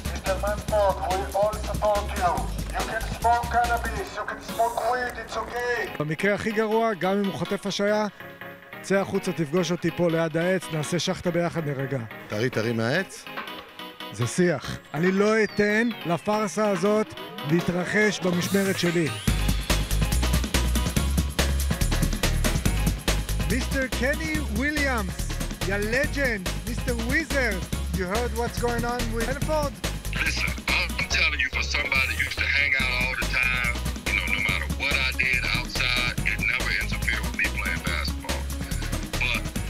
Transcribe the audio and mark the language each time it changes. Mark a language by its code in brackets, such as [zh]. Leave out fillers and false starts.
[en] Manford, we all support you. You can smoke cannabis, you can smoke weed, it's okay. [he] במקרה הכי גרוע, גם אם הוא חוטף השעיה, צא החוצה, תפגוש אותי פה ליד העץ, נעשה שחטה ביחד, נרגע. תראי מהעץ? זה שיח. אני לא אתן לפרסה הזאת להתרחש במשמרת שלי. [en] מיסטר קני וויליאמס, יא לג'נד, מיסטר וויזר, you heard what's going on with Manford? Listen, I'm telling you, for somebody that used to hang out all the time, you know, no matter what I did outside, it never interfered with me playing basketball. But